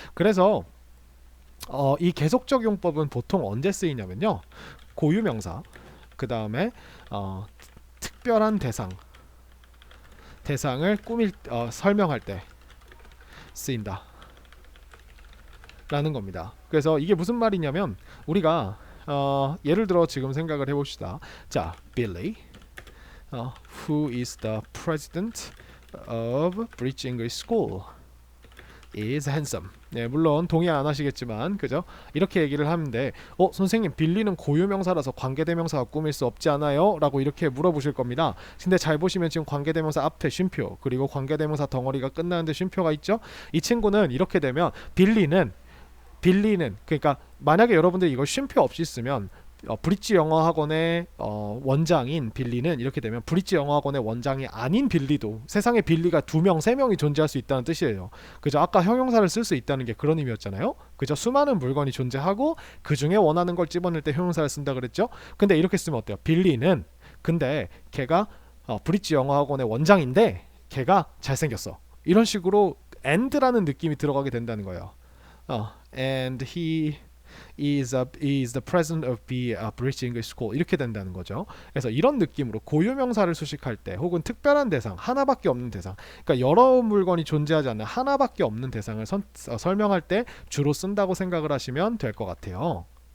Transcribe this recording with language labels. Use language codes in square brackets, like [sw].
[ko] 그래서 이 계속적 용법은 보통 언제 쓰이냐면요, 고유명사, 그 다음에 특별한 대상을 설명할 때 쓰인다 라는 겁니다. 그래서 이게 무슨 말이냐면 우리가 예를 들어 지금 생각을 해봅시다. [en] 자, Billy, who is the president of British English School, is handsome. [ko] 네, 물론 동의 안 하시겠지만, 그죠? 이렇게 얘기를 하는데, 선생님, 빌리는 고유명사라서 관계대명사가 꾸밀 수 없지 않아요? 라고 이렇게 물어보실 겁니다. 근데 잘 보시면 지금 관계대명사 앞에 쉼표, 그리고 관계대명사 덩어리가 끝나는데 쉼표가 있죠? 이 친구는 이렇게 되면 빌리는 그러니까 만약에 여러분들이 이걸 쉼표 없이 쓰면 브릿지 영어학원의 원장인 빌리는 이렇게 되면 브릿지 영어학원의 원장이 아닌 빌리도 세상에 빌리가 2명, 3명이 존재할 수 있다는 뜻이에요. 그죠? 아까 형용사를 쓸 수 있다는 게 그런 의미였잖아요. 그죠? 수많은 물건이 존재하고 그 중에 원하는 걸 집어낼 때 형용사를 쓴다 그랬죠? 근데 이렇게 쓰면 어때요? 빌리는 근데 걔가 브릿지 영어학원의 원장인데 걔가 잘생겼어. 이런 식으로 and라는 느낌이 들어가게 된다는 거예요. [en] And he is the president of the British English School, [ko] 이렇게 된다는 거죠. 그래서 이런 느낌으로 고유명사를 수식할 때 혹은 특별한 대상, 하나밖에 없는 대상, 그러니까 여러 물건이 존재하지 않는 하나밖에 없는 대상을 설명할 때 주로 쓴다고 생각을 하시면 될 것 같아요.